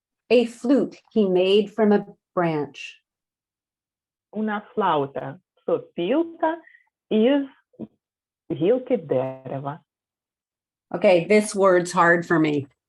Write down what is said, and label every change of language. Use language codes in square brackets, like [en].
[en] A flute he made from a branch. [es] Una flauta [uk] – сопілка із гілки дерева. [en] Okay, this word's hard for me.